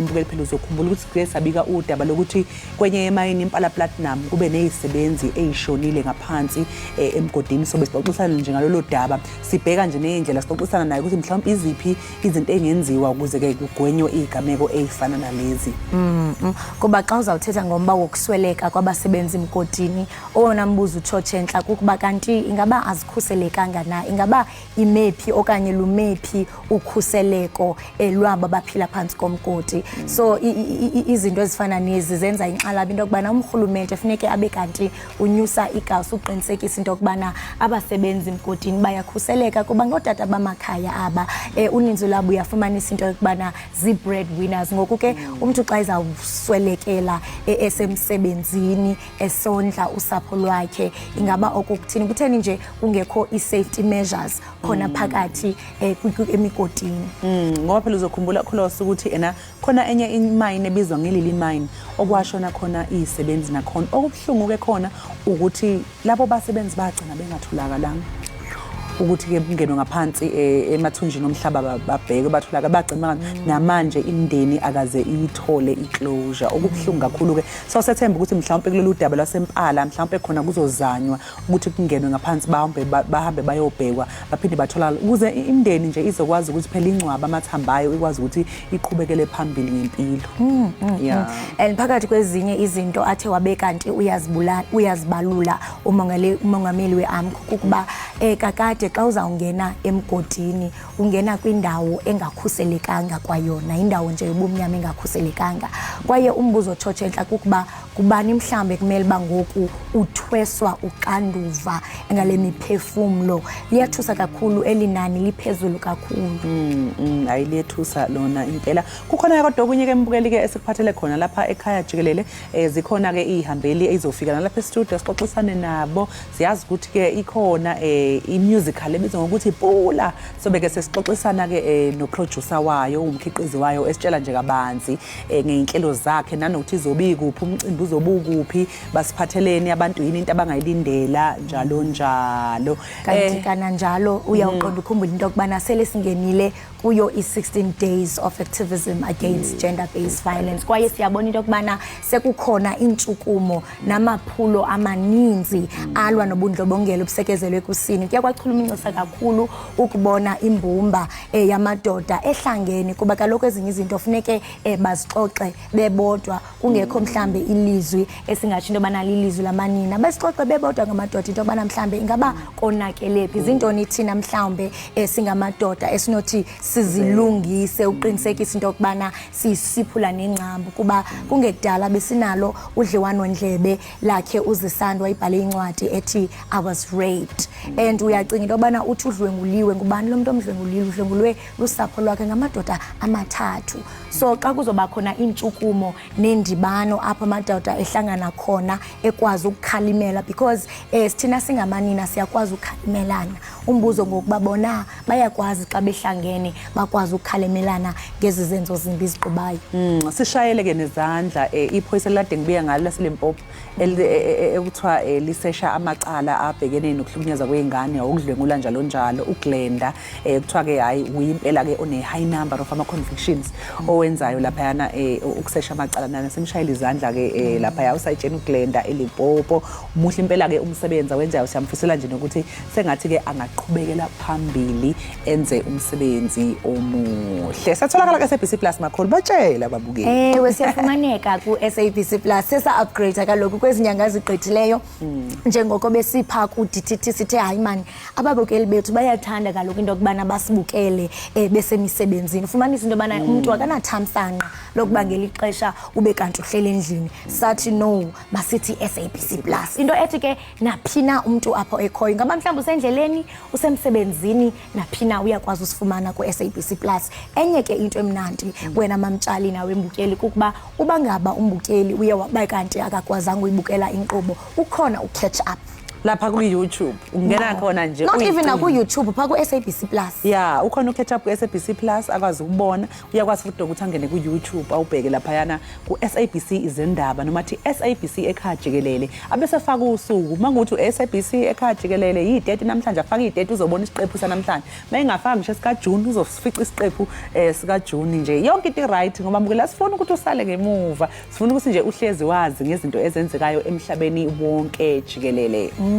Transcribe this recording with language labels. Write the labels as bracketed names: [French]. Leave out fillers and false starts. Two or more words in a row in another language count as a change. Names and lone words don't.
[Zulu] Mbukeli phela uzokhumbula ukuthi ke sabika udaba lokuthi kwenye emayini impala platinum kube nezisebenzi eyishonile ngaphansi emgodini. So besixoxisana nje ngalolu daba sibheka nje nezindlela sixoxisana naye ukuthi mhlawumbe iziphi izinto engenziwa ukuze ke kugwenywe izigameko ezifana nalezi. [Xhosa] Kuba xa uzawuthetha ngomba wokusweleka kwabasebenzi emgodini owona mbuzo utshotshenhla kukuba kanti ingaba azikhuselekanga na, ingaba imephi okanye lumephi ukhuseleko elwabo abaphila phansi komgodi. So izinto ezifana nezi zenza inxalabo into yokubana umrhulumente funeke abe kanti unyusa igazi uqinisekisa into yokubana abasebenzi emgodini bayakhuseleka kuba ngootata bamakhaya aba uninzi lwabo uyafumanisa into yokubana zii-breadwinners. Ngoku ke umntu xa izawuswelekela esemsebenzini esondla usapho lwakhe, ingaba okukuthini kutheni nje kungekho i- [English] safety measures [Xhosa] khona phakathi emigodini. [Zulu] Ngoba phela uzokhumbula Khosi ukuthi khona enye imine ebizwa ngelili mine okwashona khona izisebenzi nakhona. Okubuhlungu ke khona ukuthi labo basebenzi bagcina bengathulakalanga ukuthi ke kungenwe ngaphansi emathunjini omhlaba babheke bathulaka bagcina namanje imndeni akaze ithole iclosure. Okubuhlungu kakhulu ke so sethemba ukuthi mhlawumbe kulolu daba lwaseMpala mhlawumbe khona kuzozanywa ukuthi kungenwe ngaphansi bahambe bayobhekwa baphinde bathola ukuze imndeni nje izokwazi ukuthi phela ingcwaba amathambayo ikwazi ukuthi iqhubekele phambili ngempilo. [Xhosa] And phakathi kwezinye izinto athe wabe kanti uyazibalula umongameli weAMCU ukuba kakade xa uzawungena emgodini ungena kwindawo engakhuselekanga kwayona, indawo nje yobumnyama engakhuselekanga. Kwaye umbuzo otshotshenhla kukuba kubani mhlambe kumele bangoku uthweswa uxanduva ngale miphefumlo. Liyathusa kakhulu elinani liphezulu kakhulu. Ayiliyethusa lona impela. [Zulu] Kukhona kodwa okunye ke mbukeli ke esikuphathele khona lapha ekhaya Jikelele zikhona ke ihambeli ezofika nalapha e-studio sixoxisane nabo. Siyazi ukuthi ke ikhona i-musical ebizwa ngokuthi Pula. Sobe ke sesixoxisana ke no-producer wayo umkhiqizi wayo esitshela nje kabanzi ngeinhlelo zakhe nanokuthi izobikuphi umcimbi uzobukuphi basiphatheleni abantu yini into abangayilindela njalo njalo. [Xhosa] Kanti kana njalo uyawuqonda ukhumbula into yokubana sele singenile kuyo i- [English] 16 days of activism against gender-based violence. [Xhosa] Kwaye siyabona into yokubana sekukhona intshukumo namaphulo amaninzi alwa nobundlobongela obusekezelwe kusini. Kuya kwachulumancisa kakhulu ukubona imbumba yamadoda ehlangene kuba kaloku ezinye izinto funeke bazixoxe bebodwa kungekho mhlambe ilizwi esingatsho into yobana lilizwi lamanina. Basixoxe bebodwa ngamadoda into yobana mhlambe ingaba konakelephi zintoni thina mhlambe singamadoda esinothi sizilungise uqinisekisa into yokubana sisiphula nengcambu kuba kungekudala besinalo udliwanondlebe lakhe uZisandwa ibhale incwadi ethi I was raped. And uyacinga into yobana uthi udlwenguliwe ngubani lo muntu omdlwengulile udlwengulwe lusapho lwakhe ngamadoda amathathu. So xa kuzoba khona intshukumo nendibano apha amadoda ehlangana khona ekwazi ukukhalimela because sithina singamanina siyakwazi ukukhalimelana. Umbuzo ngokuba bona bayakwazi xa behlangene bakwazi ukukhalimelana ngezi zenzo zimbi ziqubayo. [Zulu] Sishayele ke nezandla iphoyisa lade ngibuya ngalo laseLimpopo ekuthiwa lisesha amacala abhekene nokuhlukunyezwa kwezingane ukudlwengula njalo njalo uGlenda kuthiwa ke hayi uyimpela ke [English] one high number of [Zulu] ama convictions owenzayo lapha yana ukusesha amacala nana semshayela izandla ke lapha ya usayitshena uGlenda eLimpopo umuhle impela ke umsebenzi wenzayo siyamfisela nje nokuthi sengathi ke angaqhubekela phambili enze umsebenzi omuhle. Satholakala ke SABC Plus makhulu batshela babukeli. [Xhosa] Siyafumaneka ku SABC Plus sesa upgrade kaloku kwezinyanga ezigqithileyo njengoko besipha ku DTT sithe hayi man ababukeli bethu bayathanda kaloku into yokubana basibukele besemisebenzini. Ufumanisa into yobana umuntu akanathamsanqa lokubangela ixesha ube kanti uhlele endlini. Sathi no masithi SABC Plus into ethi ke naphina umuntu apho ekhoyo ngaba mhlawumbe usendleleni usemsebenzini naphina uyakwazi usifumana ku SABC Plus. Enye ke into emnandi wena mamtshali nawe mbukeli kukuba uba ngaba umbukeli uye waba kanti akakwazanga uyibukela inkqubo ukhona ucatch up [Zulu] lapha ku YouTube ungena khona nje [English] not even [Xhosa] na ku YouTube pha ku SABC Plus. [Zulu] Yeah ukhona ucatch up ku SABC Plus akwazi ukubona uyakwazi futhi ukuthi angene ku YouTube awubheke lapha yana ku SABC Iindaba noma thi SABC Ekhaya Jikelele abesefaka usuku manguthi SABC Ekhaya Jikelele idate namhlanje afaka idate uzobona isiqephu sanamhlanje mayingafaka ngisho sika June uzofica isiqephu sika June nje yonke into right ngoba mbukela sifuna ukuthi usale ngemuva sifuna ukuthi nje uhlezi wazi ngezinto ezenzekayo emhlabeni wonke jikelele.